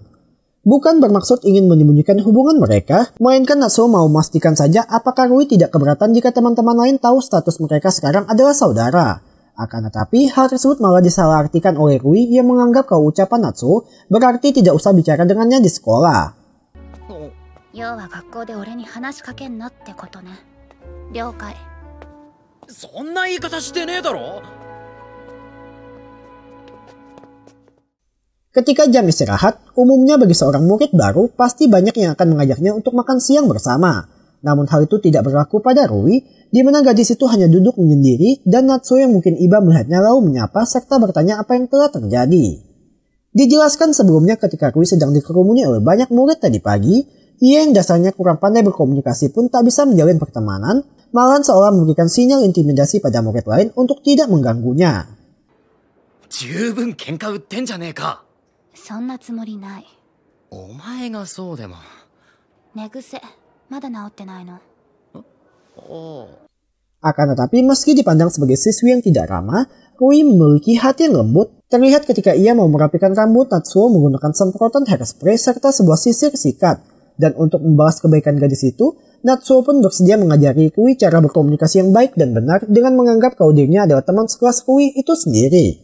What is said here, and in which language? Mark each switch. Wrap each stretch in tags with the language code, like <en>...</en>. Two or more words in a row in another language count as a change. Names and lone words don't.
<id>Bukan bermaksud ingin menyembunyikan hubungan mereka, melainkan Natsuo mau memastikan saja apakah Rui tidak keberatan jika teman-teman lain tahu status mereka sekarang adalah saudara. Akan tetapi, hal tersebut malah disalahartikan oleh Rui yang menganggap kalau ucapan Natsuo berarti tidak usah bicara dengannya di sekolah.</id> <ja>要は学校で俺に話しかけんなってことね。了解。そんな言い方してねえだろ。</ja> <id>Ketika jam istirahat, umumnya bagi seorang murid baru pasti banyak yang akan mengajaknya untuk makan siang bersama. Namun hal itu tidak berlaku pada Rui, di mana gadis itu hanya duduk menyendiri dan Natsuo yang mungkin iba melihatnya lalu menyapa serta bertanya apa yang telah terjadi. Dijelaskan sebelumnya ketika Rui sedang dikerumuni oleh banyak murid tadi pagi, ia yang dasarnya kurang pandai berkomunikasi pun tak bisa menjalin pertemanan, malahan seolah memberikan sinyal intimidasi pada murid lain untuk tidak mengganggunya.</id> <ja>十分喧嘩売ってんじゃねえか。そんなつもりない。お前がそうでも。寝癖まだ治ってないの。</ja> <id>Akan tetapi meski dipandang sebagai siswi yang tidak ramah, Rui memiliki hati yang lembut. Terlihat ketika ia mau merapikan rambut Natsuo menggunakan semprotan hairspray serta sebuah sisir sikat. Dan untuk membalas kebaikan gadis itu, Natsuo pun bersedia mengajari Rui cara berkomunikasi yang baik dan benar dengan menganggap kalau dirinya adalah teman sekelas Rui itu sendiri.</id>